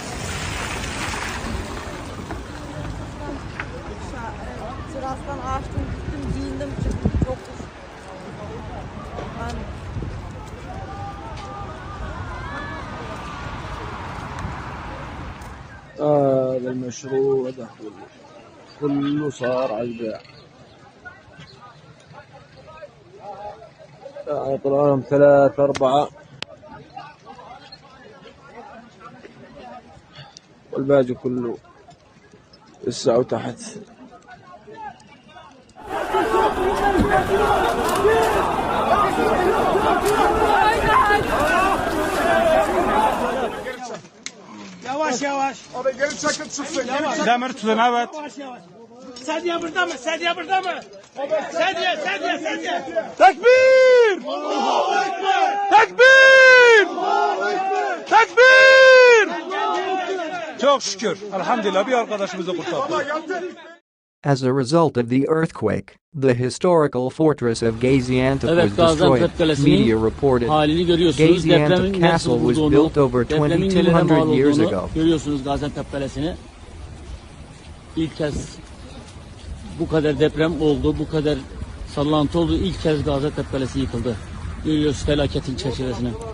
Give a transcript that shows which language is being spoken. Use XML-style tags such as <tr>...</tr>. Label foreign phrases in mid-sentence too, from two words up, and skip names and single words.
<tr>Sırastan açtım, gittim, giyindim, çıktım. Çok</tr> <ar>هذا المشروع ده كله صار على البيع. طلع لهم 3-4 والباقي كله لسه وتحت.</ar> <tr>Yavaş yavaş. Abi geri çakıl çıksın. Demir tutun evet. Yavaş yavaş. Sedye burada mı? Sedye burada mı? Sedye. Tekbir! Allahu Ekber! Tekbir! Allahu Ekber! Tekbir! Çok şükür. Elhamdülillah bir arkadaşımızı kurtardık.</tr> <en>As a result of the earthquake, the historical fortress of Gaziantep was destroyed, media reported. Gaziantep Castle was built over 2,200 years ago.</en> <tr>Görüyorsunuz Gaziantep Kalesi'ni. İlk kez bu kadar deprem oldu, bu kadar sallantı oldu. İlk kez Gaziantep Kalesi yıkıldı. Görüyorsunuz felaketin çerçevesini.</tr>